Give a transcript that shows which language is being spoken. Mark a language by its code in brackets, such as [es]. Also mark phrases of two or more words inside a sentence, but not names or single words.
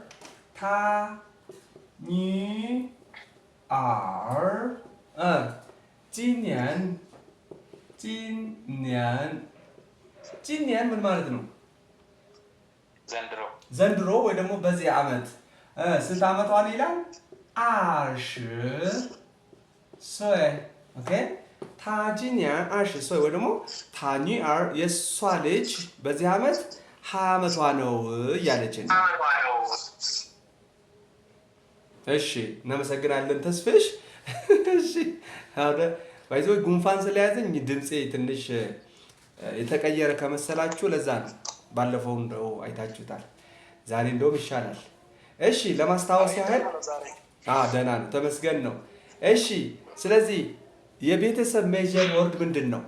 [am] ጂኒያን ምን ማለት ነው ዘንድሮ ወይ ደግሞ በዚህ ዓመት ስንት ዓመቷ ነው ይላል 20 岁 ኦኬ [zh] 她今年20岁 [am] ወይ ደግሞ [zh] 她女儿 [am] የሷ ልጅ በዚህ ዓመት 20 ዓመቷ ነው እያለችን እሺ እናመሰግናለን ተስፍሽ እሺ አሁን ባይዘው ጉንፋን ስለያዘኝ ድምጼ ትንሽ የተቀየረ ከመሰላችሁ ለዛ ነው ባለፈው እንደው አይታችሁታል ዛሬ እንደውም ይሻላል እሺ ለማስታወስ ያህል ደህና ነው፣ ተመስገን ነው። እሺ ስለዚህ የቤተሰብ [en] major word [am] ምንድን ነው?